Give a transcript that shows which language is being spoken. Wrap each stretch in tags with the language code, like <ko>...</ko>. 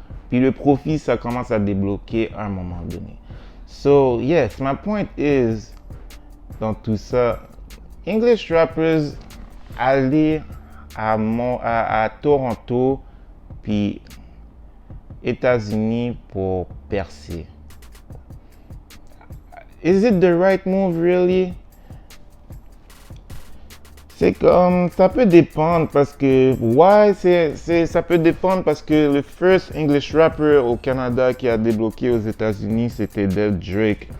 <fr>Puis le profit, ça commence à débloquer à un moment donné.</fr> <en>So, yes, my point is,</en> <fr>dans tout ça, English rappers, aller à Toronto, puis États-Unis pour percer.</fr> <en>Is it the right move, really?</en> <fr>C'est comme, ça peut dépendre parce que, ça peut dépendre parce que le</fr> <en>first English rapper</en> <fr>au Canada qui a débloqué aux États-Unis, c'était Drake.</fr>